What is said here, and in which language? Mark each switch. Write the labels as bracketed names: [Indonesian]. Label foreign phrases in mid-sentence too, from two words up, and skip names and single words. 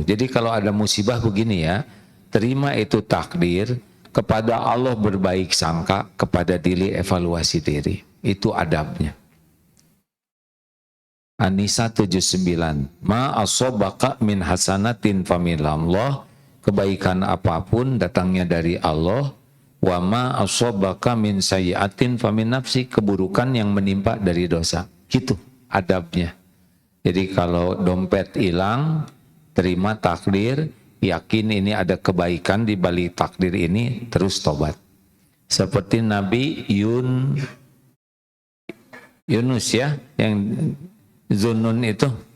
[Indonesian] Jadi kalau ada musibah begini ya, terima itu takdir, kepada Allah berbaik sangka, kepada diri evaluasi diri. Itu adabnya. An-Nisa 79. [Arabic] ما أصابك من حسنة فمن الله. [Indonesian] Kebaikan apapun datangnya dari Allah. [Arabic] وما أصابك من سيئة فمن نفسي. [Indonesian] Keburukan yang menimpa dari dosa. Gitu adabnya. Jadi kalau dompet hilang, terima takdir, yakin ini ada kebaikan di balik takdir ini, terus tobat. Seperti Nabi Yunus ya, yang Zunnun itu.